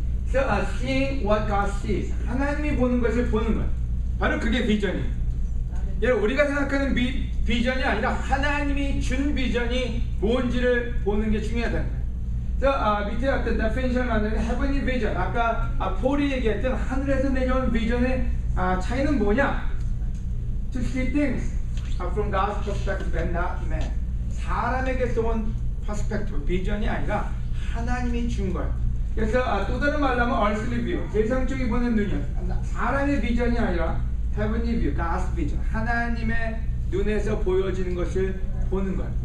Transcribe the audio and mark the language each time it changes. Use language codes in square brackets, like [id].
[en] So, seeing what God sees, [ko] 하나님이 보는 것을 보는 것, 바로 그게 비전이에요. 여러분, 우리가 생각하는 비전이 아니라 하나님이 준 비전이 뭔지를 보는 게 중요하다는 거예요. 자, 밑에 어떤 definition을 만드는 heavenly vision, 아까 폴이 얘기했던 하늘에서 내려온 비전의 차이는 뭐냐? [en] To see things from God's perspective and not man. [ko] 사람에게서 온 perspective, 비전이 아니라 하나님이 준 거예요. 그래서 또 다른 말로 하면 [en] earthly view, [ko] 세상적이 보는 눈이요. 사람의 비전이 아니라 [en] heavenly view, God's vision, [ko] 하나님의 눈에서 보여지는 것을 보는 것.